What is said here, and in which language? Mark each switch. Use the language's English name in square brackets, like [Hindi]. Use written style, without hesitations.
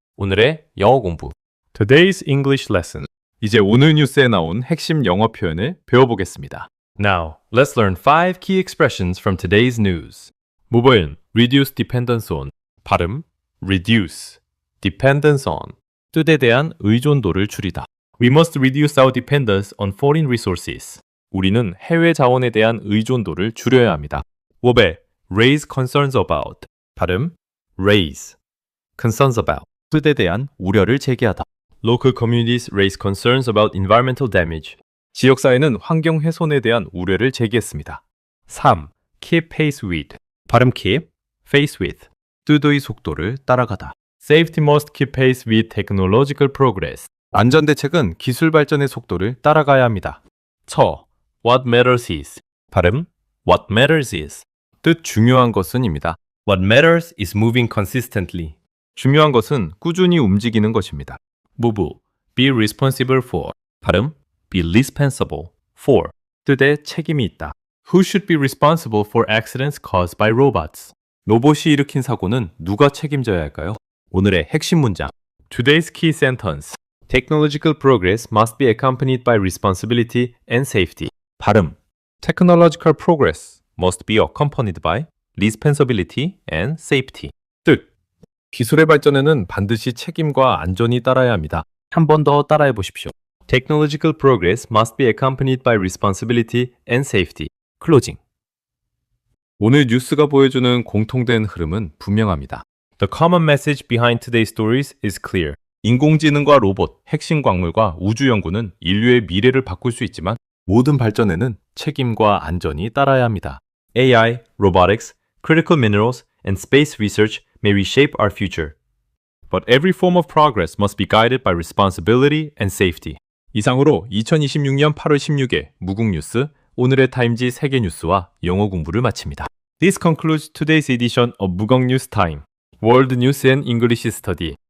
[Korean] 오늘의 영어 공부. [English] Today's English lesson. [Korean] 이제 오늘 뉴스에 나온 핵심 영어 표현을 배워보겠습니다. [English] Now, let's learn 5 key expressions from today's news. 모바일, reduce dependence on. [Korean] 발음, [English] reduce, dependence on. [Korean] 뜻에 대한 의존도를 줄이다. [English] We must reduce our dependence on foreign resources. [Korean] 우리는 해외 자원에 대한 의존도를 줄여야 합니다. [English] 워베, raise concerns about. [Korean] 발음, [English] raise, concerns about. [Korean] 뜻에 대한 우려를 제기하다. [English] Local communities raise concerns about environmental damage. [Korean] 지역사회는 환경 훼손에 대한 우려를 제기했습니다. [English] 3. Keep pace with. [Korean] 발음 [English] keep, pace with. [Korean] 뜻의 속도를 따라가다. [English] Safety must keep pace with technological progress. [Korean] 안전대책은 기술 발전의 속도를 따라가야 합니다. [English] 처, what matters is. [Korean] 발음, [English] what matters is. [Korean] 뜻 중요한 것은입니다. [English] What matters is moving consistently. [Korean] 중요한 것은 꾸준히 움직이는 것입니다. [English] move, be responsible for. [Korean] 발음, [English] be responsible for. [Korean] 뜻에 책임이 있다. [English] Who should be responsible for accidents caused by robots? [Korean] 로봇이 일으킨 사고는 누가 책임져야 할까요? 오늘의 핵심 문장. [English] Today's key sentence. Technological progress must be accompanied by responsibility and safety. [Korean] 발음. [English] Technological progress must be accompanied by responsibility and safety. [Korean] 뜻. 기술의 발전에는 반드시 책임과 안전이 따라야 합니다. 한 번 더 따라해 보십시오. [English] Technological progress must be accompanied by responsibility and safety. [Korean] 클로징. 오늘 뉴스가 보여주는 공통된 흐름은 분명합니다. [English] The common message behind today's stories is clear. [Korean] 인공지능과 로봇, 핵심 광물과 우주 연구는 인류의 미래를 바꿀 수 있지만 모든 발전에는 책임과 안전이 따라야 합니다. [English] AI, robotics, critical minerals, and space research may reshape our future. But every form of progress must be guided by responsibility and safety. [Korean] 이상으로 2026년 8월 16일 무국뉴스 오늘의 타임지 세계 뉴스와 영어 공부를 마칩니다. [English] This concludes today's edition of 무국뉴스 타임. World News and English Study.